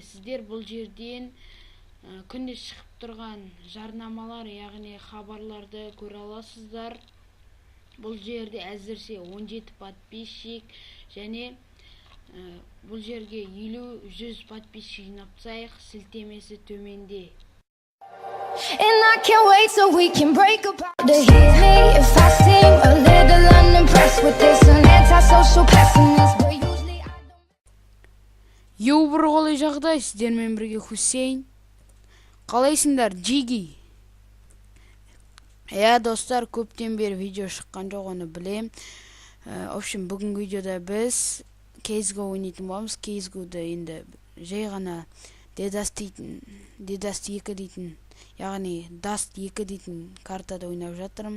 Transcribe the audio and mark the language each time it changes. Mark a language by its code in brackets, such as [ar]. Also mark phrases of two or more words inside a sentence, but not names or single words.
[kk] Сіздер бұл жерден күнде шығып тұрған жарнамалар, яғни хабарларды көре аласыздар. Бұл жерде әзірше 17 подписчик және бұл жерге 50-100 подписчик жинапсайық, сілтемесі төменде. [en] And I can't wait so we can break apart. To hear me if I seem a little unimpressed with this, an antisocial pessimist, but usually I don't. [kk] Йоу, бір қолай жағдай, сіздермен бірге Хусейн. Қалайсыңдар, Джиги? Достар, көптен бері видео шыққан жоқ, оны білем. Общем, бүгінгі видеода біз CSGO ойнайтын боламыз. CSGO-да енді жай ғана Dust 2 дейтін, яғни Dust 2 дейтін картада ойнап жатырмын.